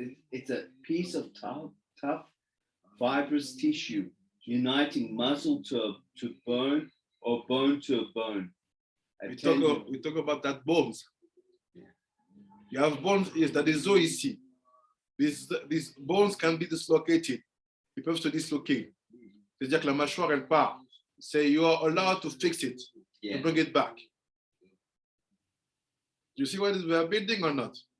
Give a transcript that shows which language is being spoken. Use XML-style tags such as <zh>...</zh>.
<en>It's a piece of tough, fibrous tissue uniting muscle to bone or bone to bone. We talk about that bones. Yeah. You have bones, yes, that is so easy. These bones can be dislocated.</en> <fr>Ils peuvent se disloquer. C'est-à-dire que la mâchoire, elle part.</fr> <en>Say you are allowed to fix it, Yeah. to bring it back. Do you see what we are building or not?</en>